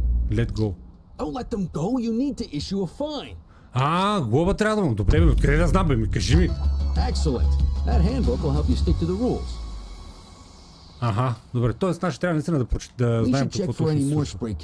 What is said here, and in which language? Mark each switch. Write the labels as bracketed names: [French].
[English] Let go. Don't let them go. You need to issue a fine. [Bulgarian] Глоба трябва да му. Добре, бе, откъде да знам, бе, ми кажи ми. [English] Excellent. That handbook will help you stick to the rules. [Bulgarian] Аха, добре, т.е. значи трябва наистина да знаем какво точно се случва.